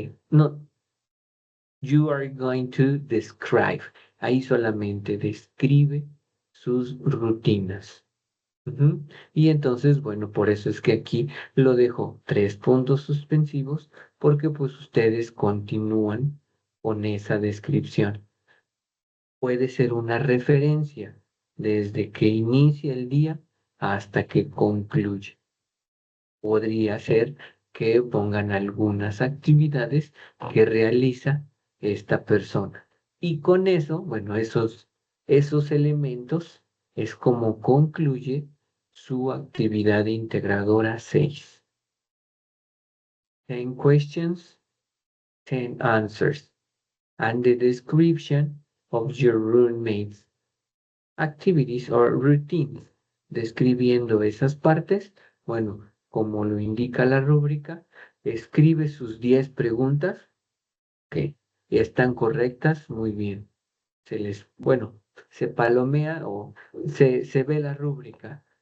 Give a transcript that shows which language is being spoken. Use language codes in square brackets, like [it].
[en] No, you are going to describe. [es] Ahí solamente describe sus rutinas. Ujú. Y entonces, bueno, por eso es que aquí lo dejo 3 puntos suspensivos, porque pues ustedes continúan con esa descripción. Puede ser una referencia desde que inicia el día hasta que concluye. Podría ser que pongan algunas actividades que realiza esta persona. Y con eso, bueno, esos elementos es como concluye su actividad integradora 6. [en] 10 questions, 10 answers, and the description of your roommates' activities or routines. [es] Describiendo esas partes, bueno, como lo indica la rúbrica, escribe sus 10 preguntas que están correctas, muy bien. Bueno, se palomea o se ve la rúbrica.